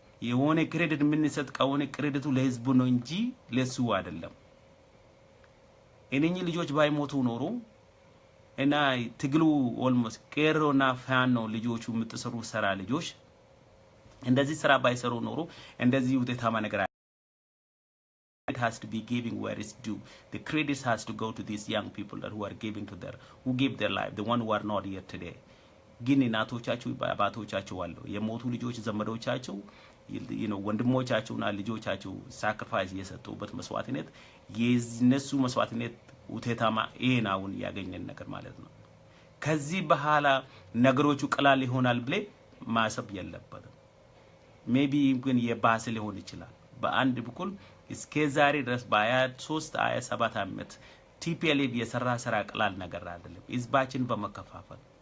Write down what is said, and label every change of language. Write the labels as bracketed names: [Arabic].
[Amharic] የሆነ ክሬዲት ምንሰጥ ከሆነ ክሬዲቱ ለህዝቡ ነው እንጂ ለሱ አይደለም እነኚህ ልጆች ባይሞቱ ኖሮ እና ትግሉ ኦልሞስት ቄሮና ፋኖ ልጆቹ ምትሰሩ ሰራ ልጆች እንደዚህ ስራ ባይሰሩ ኖሮ እንደዚህ ውጤታማ ነገር [English] it has to be giving where it's due. The credits has to go to these young people that who are giving to their who gave their life, the one who are not here today. [Amharic] ግን እናቶቻቸው አባቶቻቸው አሉ የሞቱ ልጆች ዘመዶቻቸው ወንድሞቻቸውና ልጆቻቸው ሳክሪፋይስ የሰጡበት መስዋዕትነት የነሱ መስዋዕትነት ውጤታማ አሁን ያገኘን ነገር ማለት ነው ከዚህ በኋላ ነገሮቹ ቀላል ይሆናል ብለ ማሰብ የለበትም ሜቢ ግን የባሰ ሊሆን ይችላል በአንድ በኩል እስከዛሬ ድረስ በ23 27 ዓመት ቲፒኤልኤፍ የሰራ ስራ ቀላል ነገር አይደለም ህዝባችን በመከፋፈል